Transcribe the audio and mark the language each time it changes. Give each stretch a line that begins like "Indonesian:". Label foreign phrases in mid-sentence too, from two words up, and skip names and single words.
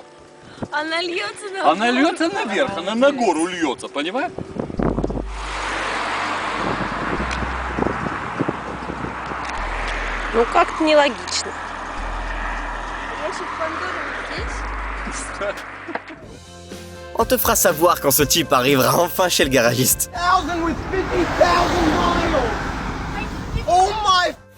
Russian: Она льется на. Она льется наверх, она на гору льется, понимаешь? Ну как-то нелогично. Ящик Пандоры здесь.
French: On te fera savoir quand ce type arrivera enfin chez le garagiste.
English: Oh my!